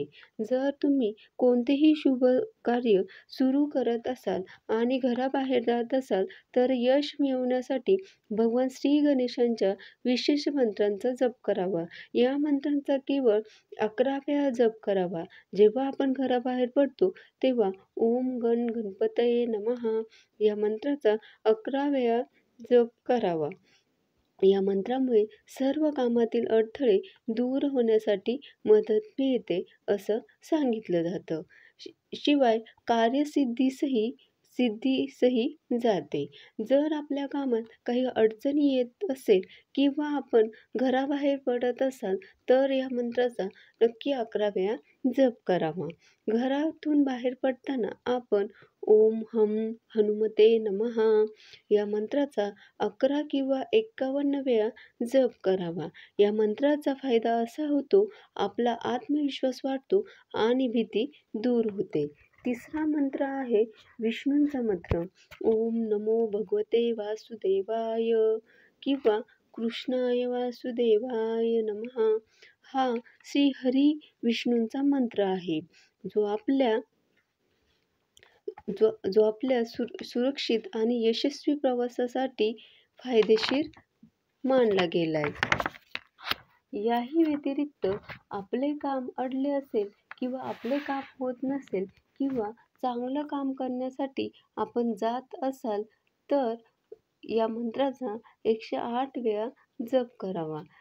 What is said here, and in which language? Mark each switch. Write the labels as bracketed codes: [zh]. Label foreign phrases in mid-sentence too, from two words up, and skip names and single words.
[mr] जर तुम्ही कोणतेही शुभ कार्य सुरू करत असाल आणि घराबाहेर जात असाल तर यश मिळवण्यासाठी भगवान श्री गणेशांच्या विशेष मंत्रांचा जप करावा. या मंत्रांचा केवळ 11 वेळा जप करावा. जेव्हा आपण घराबाहेर पडतो तेव्हा [sa] ओम गण गणपतये नमः [mr] या मंत्राचा 11 वेळा जप करावा. या मंत्रामुळे सर्व कामातील अडथळे दूर होण्यासाठी मदत मिळते असं सांगितलं जातं. शिवाय कार्यसिद्धीसही जाते. जर आपल्या कामात काही अडचणी येत असेल किंवा आपण घराबाहेर पडत असाल तर या मंत्राचा नक्की 11 वेळा जप करावा. घरातून बाहेर पडताना आपण [sa] ओम हम हनुमते नमः [mr] या मंत्राचा 11 किंवा 51 वेळा जप करावा. या मंत्राचा फायदा असा होतो, आपला आत्मविश्वास वाढतो आणि भीती दूर होते. तिसरा मंत्र आहे विष्णूंचा मंत्र. [sa] ओम नमो भगवते वासुदेवाय [mr] किंवा [sa] कृष्णाय वासुदेवाय नमः [mr] हा श्री हरी विष्णूंचा मंत्र आहे, जो आपल्या सुरक्षित आणि यशस्वी प्रवासासाठी फायदेशीर मानला गेलाय. याही व्यतिरिक्त आपले काम अडले असेल किंवा आपले काम होत नसेल किंवा चांगलं काम करण्यासाठी आपण जात असाल तर या मंत्राचा 108 वेळा जप करावा.